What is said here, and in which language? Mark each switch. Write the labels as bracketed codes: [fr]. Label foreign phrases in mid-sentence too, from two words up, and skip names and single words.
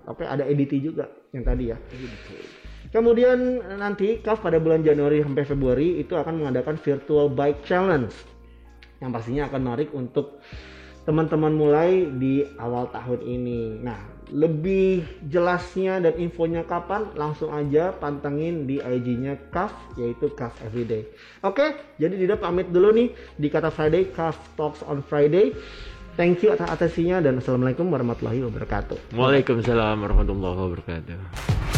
[id] Oke, ada EDT juga yang tadi ya. Kemudian nanti Kaf pada bulan Januari sampai Februari itu akan mengadakan [en] virtual bike challenge [id] yang pastinya akan menarik untuk teman-teman mulai di awal tahun ini. Nah, lebih jelasnya dan infonya kapan langsung aja pantengin di IG-nya Kaf yaitu Kaf Everyday. Oke, jadi Dida pamit dulu nih di Kata Friday, Kaf Talks on Friday. [en] Thank you [id] atas atensinya dan [ar] السلام عليكم ورحمة الله وبركاته. وعليكم السلام ورحمة الله وبركاته.